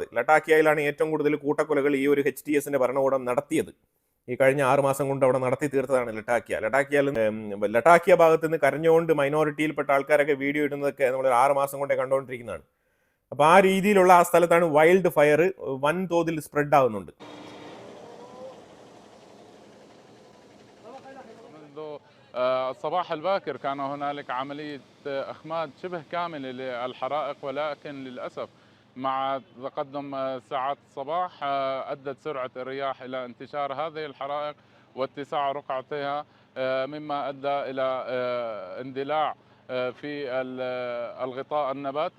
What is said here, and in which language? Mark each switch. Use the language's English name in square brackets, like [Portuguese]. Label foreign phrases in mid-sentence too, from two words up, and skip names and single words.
[Malayalam] ലട്ടാക്കിയയിലാണ് ഏറ്റവും കൂടുതൽ കൂട്ടക്കൊലകൾ ഈ ഒരു HTSന്റെ ഭരണകൂടം നടത്തിയത്. ഈ കഴിഞ്ഞ 6 മാസം കൊണ്ട് അവിടെ നടത്തി തീർത്തതാണ് ലട്ടാക്കിയ ഭാഗത്ത് നിന്ന് കരഞ്ഞുകൊണ്ട് മൈനോറിറ്റിയിൽപ്പെട്ട ആൾക്കാരൊക്കെ വീഡിയോ ഇടുന്നതൊക്കെ നമ്മൾ 6 മാസം കൊണ്ടേ കണ്ടുകൊണ്ടിരിക്കുന്നതാണ്. അപ്പോൾ ആ രീതിയിലുള്ള ആ സ്ഥലത്താണ് [English] wild fire [Malayalam] വൻതോതിൽ സ്പ്രെഡ് ആവുന്നുണ്ട്. [Arabic] الصباح الباكر كان هنالك عملية إخماد شبه كاملة للحرائق، ولكن للأسف مع تقدم ساعات الصباح أدت سرعة الرياح إلى انتشار هذه الحرائق واتساع رقعتها، مما أدى إلى اندلاع في الغطاء النباتي.